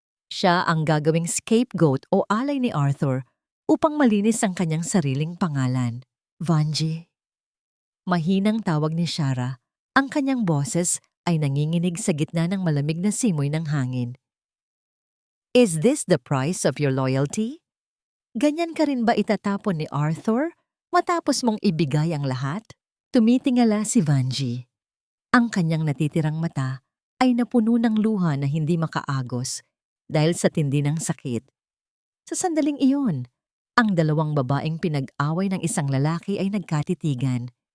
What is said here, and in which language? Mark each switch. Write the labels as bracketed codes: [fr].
[tl] Siya ang gagawing scapegoat o alay ni Arthur upang malinis ang kanyang sariling pangalan. Vanjie. Mahinang tawag ni Shara. Ang kanyang boses ay nanginginig sa gitna ng malamig na simoy ng hangin. [en] Is this the price of your loyalty? [tl] Ganyan ka rin ba itatapon ni Arthur matapos mong ibigay ang lahat? Tumitingala si Vanjie. Ang kanyang natitirang mata ay napuno ng luha na hindi makaagos dahil sa tindi ng sakit. Sa sandaling iyon, ang dalawang babaeng pinag-away ng isang lalaki ay nagkatitigan.